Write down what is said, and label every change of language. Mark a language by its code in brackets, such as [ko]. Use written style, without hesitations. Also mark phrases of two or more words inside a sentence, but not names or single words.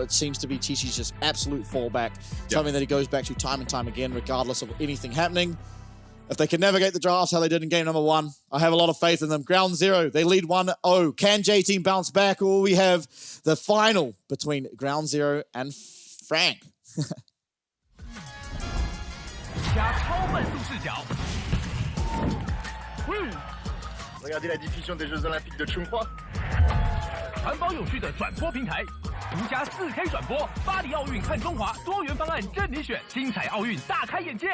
[en] It seems to be Chi-Chi's just absolute fallback, something that he goes back to time and time again, regardless of anything happening. If they can navigate the drafts how they did in game number 1, I have a lot of faith in them. Ground 0, they lead 1-0. Can J-Team bounce back? Or we have the final between Ground 0 and Frank. [zh] 加超慢速视角。 [fr] Regardez la diffusion des Jeux Olympiques de Chongqing. [zh] 环保有序的转播平台，独家4K 转播，巴黎奥运看中华，多元方案任你选，精彩奥运大开眼界。